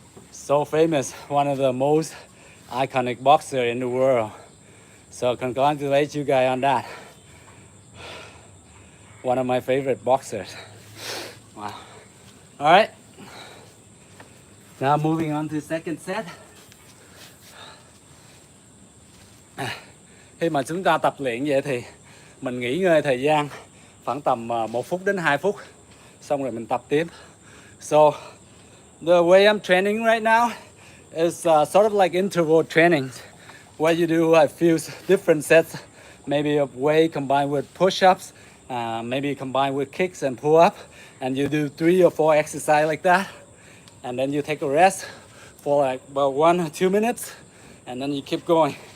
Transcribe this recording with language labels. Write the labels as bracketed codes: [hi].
[en] So famous, one of the most iconic boxer in the world. So congratulate you guys on that. One of my favorite boxers. Wow. All right. Now moving on to second set. [vi] Khi mà chúng ta tập luyện vậy thì mình nghỉ ngơi thời gian khoảng tầm 1 phút đến 2 phút, xong rồi mình tập tiếp. [en] So the way I'm training right now is sort of like interval training, where you do a few different sets, maybe of weight combined with push-ups, maybe combined with kicks and pull-up, and you do 3 or 4 exercises like that, and then you take a rest for like about 1 or 2 minutes, and then you keep going.